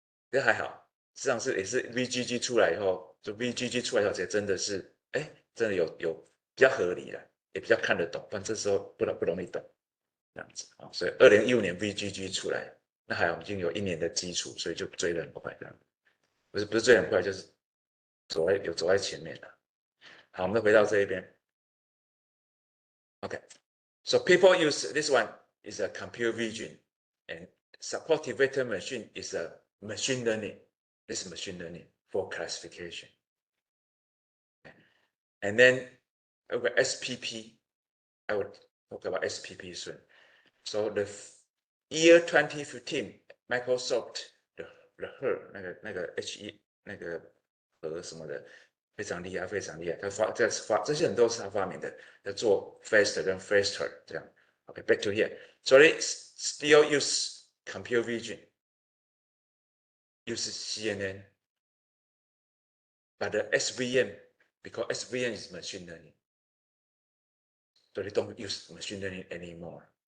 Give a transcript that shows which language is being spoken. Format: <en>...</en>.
<zh>这还好，实际上也是 VGG 出来以后，就 VGG 出来以后才真的是，真的有比较合理了，也比较看得懂，不然这时候不容易懂这样子啊。所以2015年 VGG 出来，那还好已经有1年的基础，所以就追得很快这样。不是追得很快，就是走在前面了。好，我们回到这一边。</zh> <en>Okay, so people use this one is a computer vision, and supportive vector machine is a machine learning. This is machine learning for classification. And then over SPP, I will talk about SPP soon. So the year 2015, Microsoft the Her</en> <zh>那个 HE 那个和什么的非常厉害，非常厉害。这些人都是他发明的，在做 faster 跟 faster 这样。</zh> <en>Okay, back to here. So they still use computer vision, use CNN, but the SVM, because SVM is machine learning, so they don't use machine learning anymore.</en>